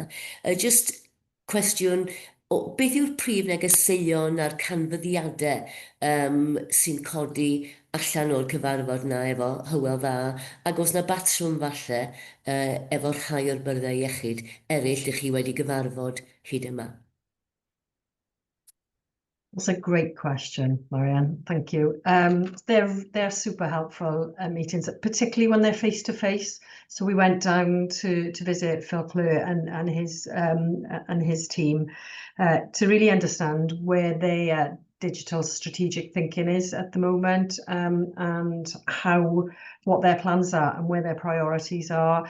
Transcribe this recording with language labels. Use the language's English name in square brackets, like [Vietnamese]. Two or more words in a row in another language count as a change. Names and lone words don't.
[Welsh] Just cwestiwn, beth yw'r prif negeseuon a'r canfyddiadau sy'n codi allan o'r cyfarfod yna efo Hywel Dda, ac oes yna batrwm falle efo rhai o'r Byrddau Iechyd eraill ydych chi wedi gyfarfod hyd yma? [English] That's a great question, Marianne. Thank you. They're super helpful meetings, particularly when they're face to face. So we went down to visit Phil Clure and his team to really understand where their digital strategic thinking is at the moment, and what their plans are and where their priorities are.